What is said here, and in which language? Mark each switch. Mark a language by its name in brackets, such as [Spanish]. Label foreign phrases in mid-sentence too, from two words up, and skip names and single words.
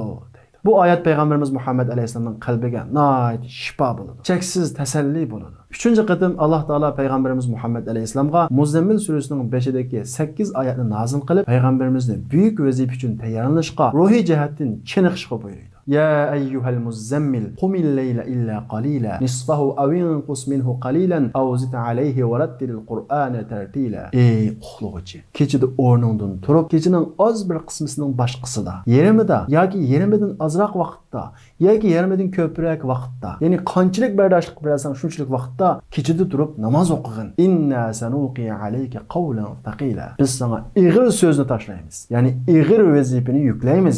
[Uzbek] Bu oyat payg'ambarimiz Muhammad alayhissalomning qalbiga nihoyat shifo bo'ladi. Cheksiz tasalli bo'ladi. 3-qatim Alloh taolo payg'ambarimiz Muhammad alayhissalomga Muzammil surasining 5-dagi 8 oyatni nozil qilib, payg'ambarimizni buyuk vazifa uchun tayyorlanishga, ruhiy jihatdan chiniqishga buyurdi. [Arabic] يا أيها المزمل قم الليل إلا قليلا نصفه أو انقص منه قليلا أو زد عليه ورتل القرآن ترتيلا. [Uzbek] Ey uxlovchi, kechida o'rningdan turib, kechining oz bir qismisining boshqasida, yarmida yoki yarmidan ozroq vaqtda yoki yarmidan ko'proq vaqtda, ya'ni qanchalik bardoshlik bilasan shunchalik vaqtda kechida turib namoz o'qigin. [Arabic] إنا سنلقي عليك قولا ثقيلا. [Uzbek] Biz sana ig'ir so'zni tashlaymiz, ya'ni ig'ir vazifani yuklaymiz.